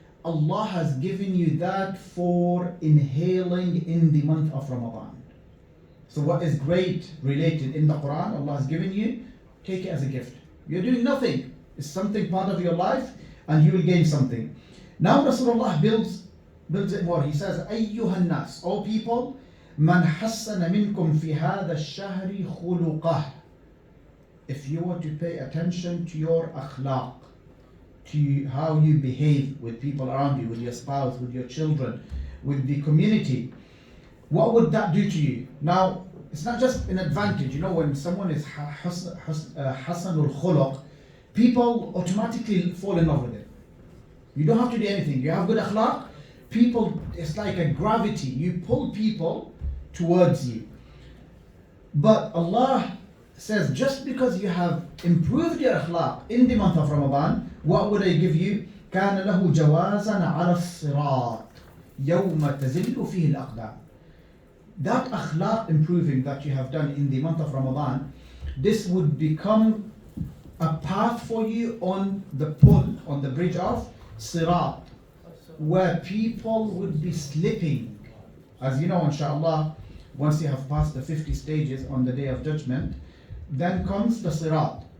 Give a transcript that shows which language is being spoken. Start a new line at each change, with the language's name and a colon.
English: Allah has given you that for inhaling in the month of Ramadan. So what is great related in the Quran, Allah has given you, take it as a gift. You're doing nothing. It's something part of your life and you will gain something. Now Rasulullah builds it more. He says,
Arabic: أيها الناس,
English: O people,
Arabic: من حسن منكم في هذا الشهر خلقه.
English: If you were to pay attention to your akhlaq, to how you behave with people around you, with your spouse, with your children, with the community, what would that do to you? Now, it's not just an advantage. When someone is hasanul khuluq, people automatically fall in love with it. You don't have to do anything. You have good akhlaq, people, it's like a gravity. You pull people towards you. But Allah says, just because you have improved your akhlaq in the month of Ramadan, what would I give you?
Arabic: كان له جوازا على الصراط يوم تزل فيه الأقدام.
English: That akhlaq improving that you have done in the month of Ramadan, this would become a path for you on the pull, on the bridge of Sirat, where people would be slipping. As you know, inshallah, once you have passed the 50 stages on the Day of Judgment, then comes the Sirat.